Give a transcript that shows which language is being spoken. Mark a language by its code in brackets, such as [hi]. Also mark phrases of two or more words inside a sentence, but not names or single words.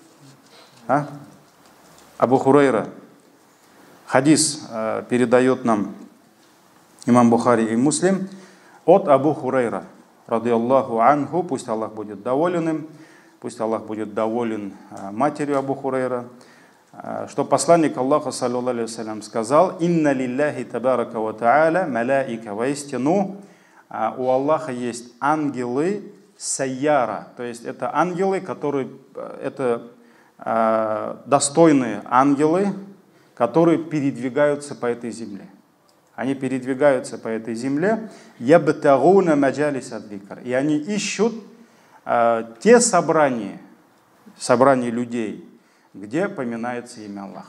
[ru] Абу Хурайра. Хадис передает нам имам Бухари и Муслим от Абу Хурайра, [ar] رضي الله عنه, [ru] пусть Аллах будет доволен им, пусть Аллах будет доволен матерью Абу Хурайра, что посланник Аллаха, [ar] صلى الله عليه وسلم, [ru] сказал: [ar] «إن لله تبارك وتعالى ملائكة». [ru] Воистину, у Аллаха есть ангелы сайяра, то есть это ангелы, которые, это достойные ангелы, которые передвигаются по этой земле. Они передвигаются по этой земле, [ar] يبتغون مجالس الذكر, [ru] и они ищут те собрания людей, где поминается имя Аллаха.